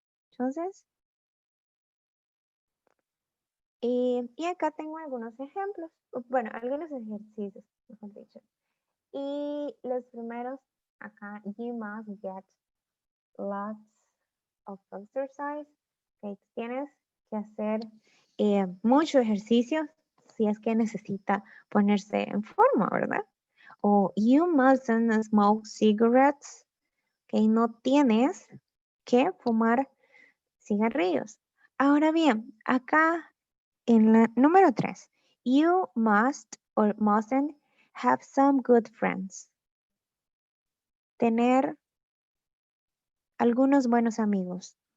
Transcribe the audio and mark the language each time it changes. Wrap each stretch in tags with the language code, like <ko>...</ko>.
<es>Entonces, y acá tengo algunos ejemplos, bueno, algunos ejercicios, mejor dicho. Y los primeros, acá,</es> <en>you must get lots of exercise.</en> <es>Okay, tienes que hacer mucho ejercicio si es que necesita ponerse en forma, ¿verdad?</es> <en>O you mustn't smoke cigarettes.</en> <es>Okay, no tienes que fumar cigarrillos. Ahora bien, acá en la número 3,</es> <en>you must or mustn't have some good friends.</en> <es>Tener algunos buenos amigos.</es>